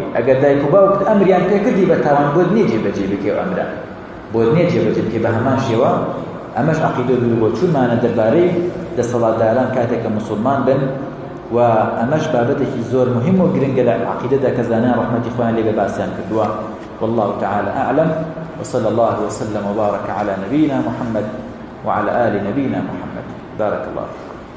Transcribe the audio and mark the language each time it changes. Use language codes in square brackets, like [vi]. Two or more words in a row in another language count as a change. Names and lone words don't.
[ckb] ئەگەر دایک و باوکت ئەمریان پێکردی بە تاوان بۆت نییە جێبەجێ بکەی و ئەمرە بۆت نییە جێبەجێ بکەی بە هەمان شێوە. ئەمەش عەقیدە و بیرروبۆچوونمانە دەربارەی دەسەڵاتداران کاتێکە مسلمان بن، و ئەمەش بابەتێکی زۆر مهم و گرنگە لە عەقیدەدا کە زانایان ڕەحمەتی خۆیان لێ باسییان کردووە. [ar] والله تعالى أعلم، وصلى الله وسلم وبارك على نبينا محمد وعلى آل نبينا محمد. بارك الله فيكم.